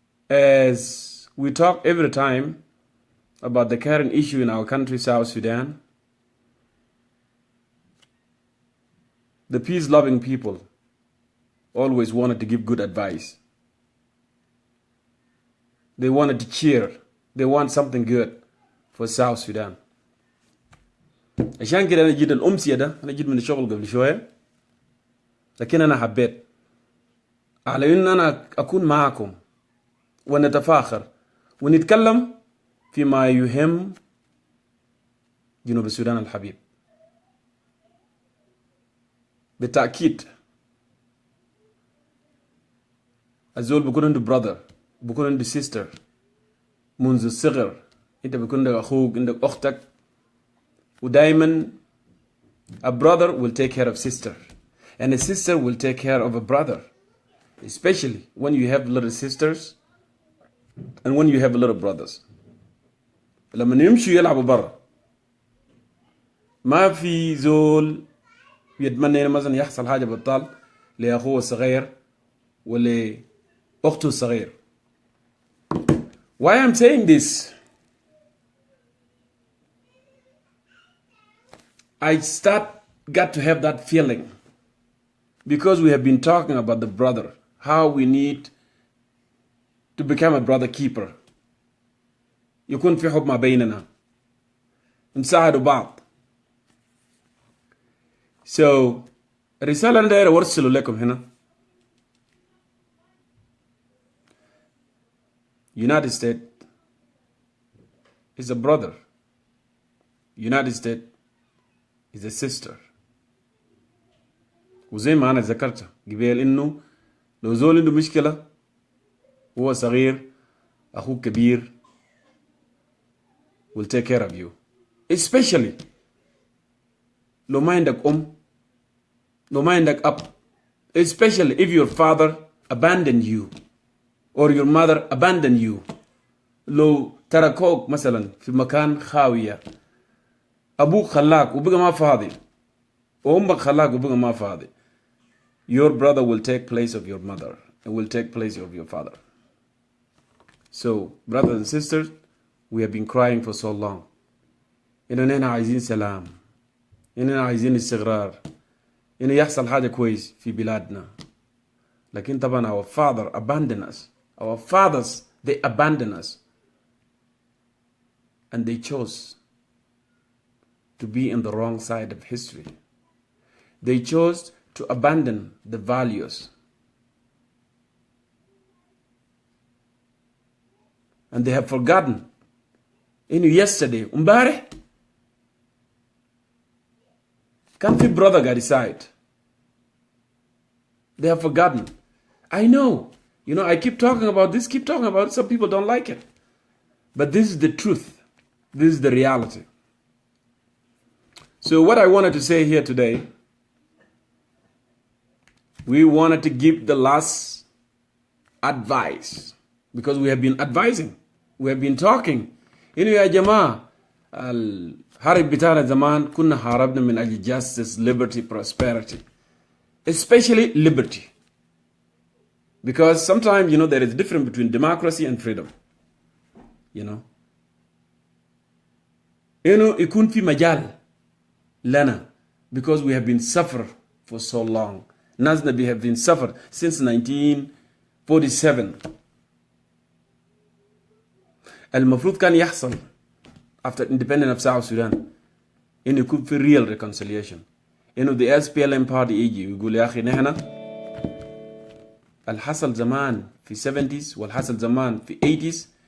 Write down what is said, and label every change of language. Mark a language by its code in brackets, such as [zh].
[en] As we talk every time about the current issue in our country, South Sudan, the peace-loving people always wanted to give good advice. They wanted to cheer. They want something good for South Sudan. [ar] عشان كده أنا جيت الأمسية ده أنا جيت من الشغل قبل شوية، لكن أنا حبيت على إن أنا أكون معكم ونتفاخر ونتكلم فيما يهم جنوب السودان الحبيب. بالتأكيد الزول بيكون عنده brother، بيكون عنده sister منذ الصغر. انت بيكون عندك اخوك، عندك اختك، ودايما [en] a brother will take care of sister and a sister will take care of a brother, especially when you have little sisters and when you have little brothers. [ar] لما يمشوا يلعبوا برا ما في زول يتمنى مثلا يحصل حاجة بطال لأخوه الصغير ولأخته الصغير. [en] Why I'm saying this? I got to have that feeling because we have been talking about the brother, how we need to become a brother keeper. [ar] يكون في حب ما بيننا، نساعد بعض. So الرسالة اللي داير أرسله لكم هنا، [en] United States is a brother. United States is a sister. [ar] وزي ما أنا ذكرت قبل إنه لو زول عنده مشكلة هو صغير أخوه كبير [en] will take care of you. [ar] Especially لو ما عندك لو ما عندك أب. [en] Especially if your father abandoned you or your mother abandoned you. [ar] لو تركوك مثلا في مكان خاوية، أبوك خلاك وبقى ما فاضي، وأمك خلاك وبقى ما فاضي. [en] Your brother will take place of your mother and will take place of your father. So, brothers and sisters, we have been crying for so long. [ar] إننا عايزين سلام، إننا عايزين استقرار، إنه يحصل حاجة كويس في بلادنا. لكن طبعا [en] our father abandoned us. Our fathers, they abandoned us. And they chose to be in the wrong side of history. They chose to abandon the values. And they have forgotten. Yesterday, umbareh, can't be brother got decide. They have forgotten. I know. I keep talking about this, keep talking about it. Some people don't like it. But this is the truth. This is the reality. So what I wanted to say here today, we wanted to give the last advice because we have been advising. We have been talking. [ar] يا جماعة الحرب بتاعنا زمان كنا حاربنا من أجل [en] justice, liberty, prosperity. Especially liberty. Because sometimes, there is a difference between democracy and freedom. [ar] يكون في مجال لنا [en] because we have been suffer for so long. Nazna we have been suffered since 1947. [ar] المفروض كان يحصل [en] after independence of South Sudan [ar] إنه يكون في [en] real reconciliation. the SPLM party [ar] يجي ويقول يا أخي نحن الحصل زمان في 70s والحصل زمان في 80s.